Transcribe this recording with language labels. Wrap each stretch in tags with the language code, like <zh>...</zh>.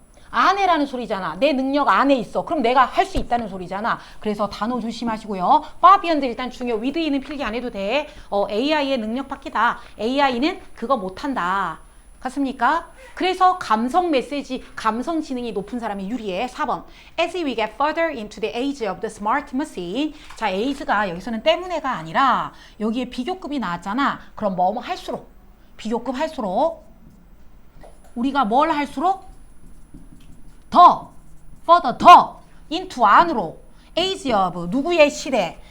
<ko>안에라는 소리잖아. 내 능력 안에 있어. 그럼 내가 할 수 있다는 소리잖아. 그래서 단어 조심하시고요.</ko> <en>far beyond</en> <ko>일단 중요. within은 필기 안 해도 돼. AI의 능력 바뀌다. AI는 그거 못한다. 같습니까? 그래서 감성 메시지, 감성 지능이 높은 사람이 유리해. 4번.</ko> <en>As we get further into the age of the smart machine.</en> <ko>자, age가 여기서는 때문에가 아니라 여기에 비교급이 나왔잖아. 그럼 뭐뭐 할수록, 비교급 할수록 우리가 뭘 할수록 더, further 더,</ko> <en>into</en> <ko>안으로</ko> <en>age of</en> <ko>누구의 시대?</ko>